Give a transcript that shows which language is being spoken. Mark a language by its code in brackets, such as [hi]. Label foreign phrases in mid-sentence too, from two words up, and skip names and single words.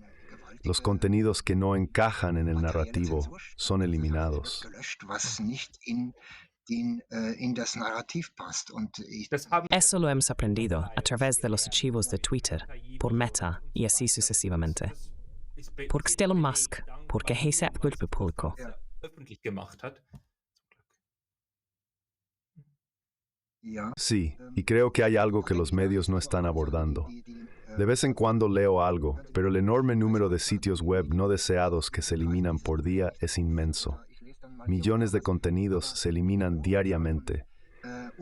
[es] Los contenidos que no encajan en el narrativo son eliminados. Eso lo hemos aprendido a través de los archivos de Twitter, por Meta y así sucesivamente. Porque Elon Musk, porque Hesep publicó. [de] Öffentlich gemacht hat. [es] Sí, y creo que hay algo que los medios no están abordando. De vez en cuando leo algo, pero el enorme número de sitios web no deseados que se eliminan por día es inmenso. Millones de contenidos se eliminan diariamente.